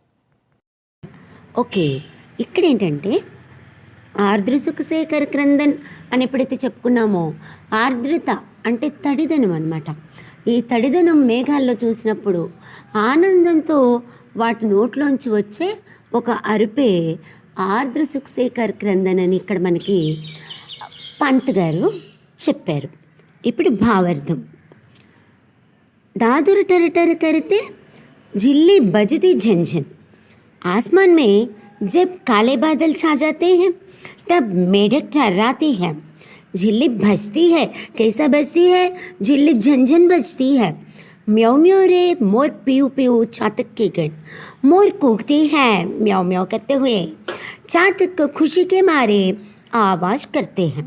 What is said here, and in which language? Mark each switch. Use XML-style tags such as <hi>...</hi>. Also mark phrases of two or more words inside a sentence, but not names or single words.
<te>ఓకే, ఇక్కడేంటంటే</te> <hi>आर्द्र सुखशेखर क्रंदन</hi> <te>అని ఎప్పుడైతే చెప్పుకున్నామో, ఆర్ద్రత అంటే తడిదనం అన్నమాట. ఈ తడిదనం మేఘాల్లో చూసినప్పుడు ఆనందంతో వాటి నోట్లోంచి వచ్చే ఒక అరుపే</te> <hi>आर्द्र सुखशेखर क्रंदन</hi> <te>అని ఇక్కడ మనకి పంత్ గారు చెప్పారు. ఇప్పుడు భావార్థం.</te> <hi>दादुर टर टर करते झिल्ली बजती झंझन, आसमान में जब काले बादल छा जाते हैं तब मेढक टर्राती है, झिल्ली बजती है. कैसा बजती है? झिल्ली झंझन बजती है. म्याऊ म्याऊ रे मोर पीऊ पीऊ चातक के गण, मोर कूकती है म्याऊ म्याऊ करते हुए, चातक खुशी के मारे आवाज करते हैं.</hi>